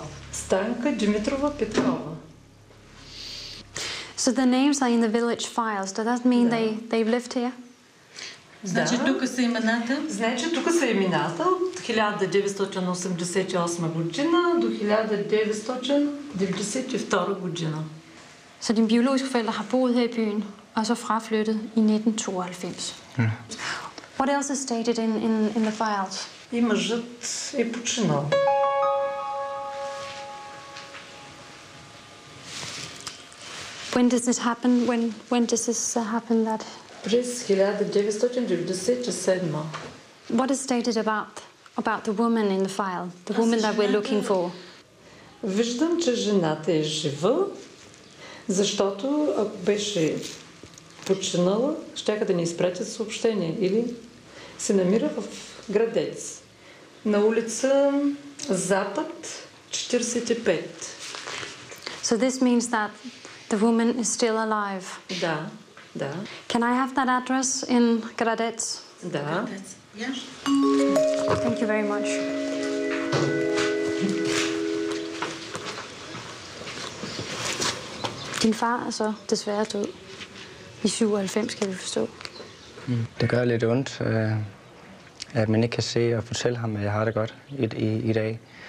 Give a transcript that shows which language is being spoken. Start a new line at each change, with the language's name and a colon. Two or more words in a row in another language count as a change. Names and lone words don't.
English: Stanka Dimitrova Petkova. So the names are in the village files. Does that mean they've lived here?
Bulgarian: Значи тук са имената? Значи тук са имената от 1988 година до 1992 година.
Danish: Så dine biologiske forældre har boet her i byen, og så fraflyttet i 1992.
English: What else is stated in the files?
Bulgarian: И мъжът е починал.
English: When does this happen? When does this happen? That
Bulgarian: През 1997.
English: what is stated about the woman in the file, the woman that we're looking for?
Bulgarian: Виждам, че жената е жива Защото ако беше починала, щяха да ни изпратят съобщение. Или се намира в Градец, на улица Запад, 45.
English: So this means that the woman is still alive.
Bulgarian: Да, да.
English: Can I have that address in Gradec?
Bulgarian: Да.
English: Thank you very much.
Danish: Din far er så desværre død i 97, kan vi forstå. Det gør lidt ondt, at man ikke kan se og fortælle ham, at jeg har det godt i dag.